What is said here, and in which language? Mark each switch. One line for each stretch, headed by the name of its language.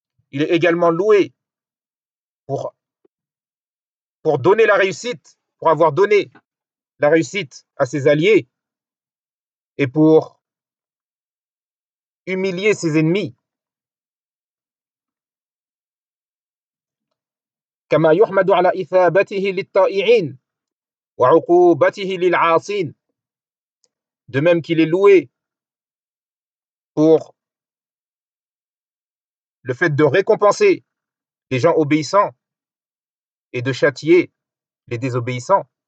French: Il est également loué pour donner la réussite, pour avoir donné la réussite à ses alliés et pour humilier ses ennemis.
Arabic: كما يحمد على إثابته للطائعين وعقوبته للعاصين.
French: De même qu'il est loué pour le fait de récompenser les gens obéissants et de châtier les désobéissants.